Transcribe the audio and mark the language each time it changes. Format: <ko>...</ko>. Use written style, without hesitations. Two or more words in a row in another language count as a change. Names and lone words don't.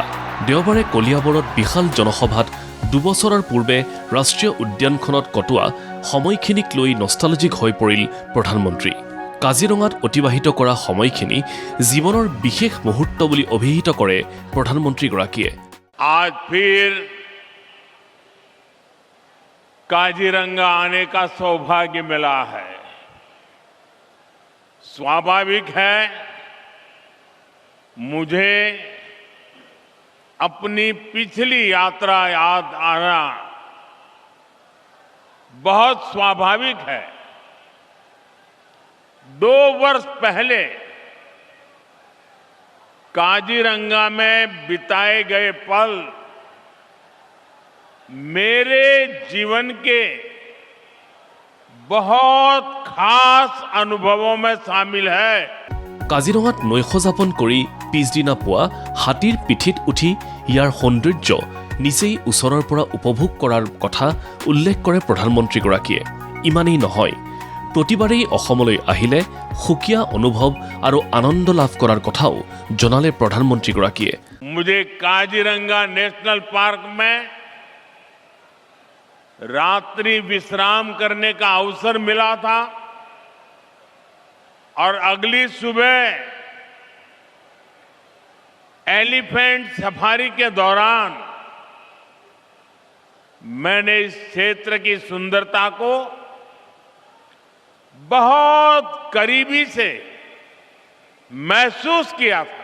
<as>দেওবাৰে কলিয়াবৰত বিশাল জনসভাত দুবছৰৰ পূৰ্বে ৰাষ্ট্ৰীয় উদ্যানখনত কটোৱা সময়খিনিক লৈ নষ্টালজিক হৈ পৰিল প্ৰধানমন্ত্ৰী। কাজিৰঙাত অতিবাহিত কৰা সময়খিনি জীৱনৰ বিশেষ মুহূৰ্ত বুলি অভিহিত কৰে প্ৰধানমন্ত্ৰীগৰাকীয়ে।</as> <hi>आज फिर काजीरंगा आने का सौभाग्य मिला है। स्वाभाविक है मुझे अपनी पिछली यात्रा याद आना बहुत स्वाभाविक है। 2 वर्ष पहले काजीरंगा में बिताए गए पल मेरे जीवन के बहुत खास अनुभवों में शामिल है।</hi> <as>কাজিৰঙাত নৈশযাপন কৰি পিছদিনা পুৱা হাতীৰ পিঠিত উঠি ইয়াৰ সৌন্দৰ্য নিচেই ওচৰৰ পৰা উপভোগ কৰাৰ কথা উল্লেখ কৰে প্ৰধানমন্ত্ৰীগৰাকীয়ে। ইমানেই নহয়, প্ৰতিবাৰেই অসমলৈ আহিলে সুকীয়া অনুভৱ আৰু আনন্দ লাভ কৰাৰ কথাও জনালে প্ৰধানমন্ত্ৰীগৰাকীয়ে।</as> <hi>मुझे काजीरंगा</hi> <en>national park</en> <hi>में रात्रि विश्राम करने का अवसर मिला था और अगली सुबह</hi> <en>elephant safari</en> <hi>के दौरान मैंने इस क्षेत्र की सुंदरता को बहुत करीबी से महसूस किया था।</hi>